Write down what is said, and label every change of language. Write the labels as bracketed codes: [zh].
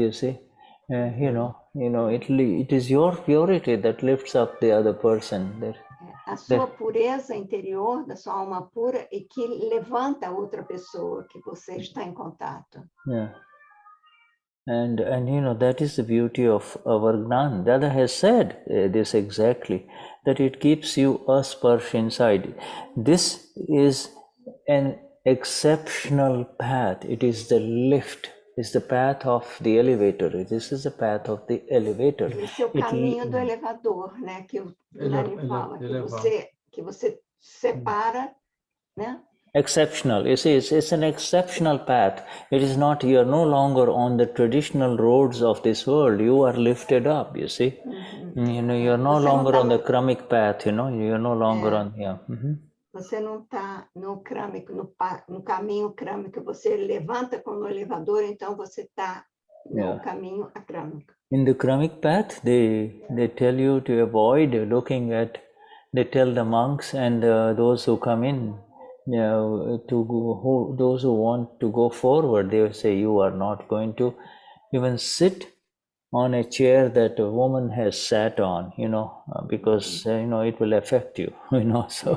[en] You see, it is your purity that lifts up the other person. [pt] A sua pureza interior, da sua alma pura, e que levanta a outra pessoa que você está em contato. [en] And that is the beauty of our Gnan. Dada has said this exactly, that it keeps you asparsh inside. This is an exceptional path. It is the lift. It's the path of the elevator. This is the path of the elevator. [pt] Esse é o caminho do elevador, né? Que o Gnani fala, que você separa, né? [en] Exceptional. You see, it's an exceptional path. It is not, you are no longer on the traditional roads of this world. You are lifted up, you see. You are no longer on the Kramic path, you are no longer on, [pt] Você não está no crâmico, no caminho crâmico. Você levanta como no elevador, então você está no caminho acrâmico. [en] In the Kramic path, they tell you to avoid looking at, they tell the monks and those who come in, those who want to go forward, they will say you are not going to even sit on a chair that a woman has sat on, because it will affect you, so.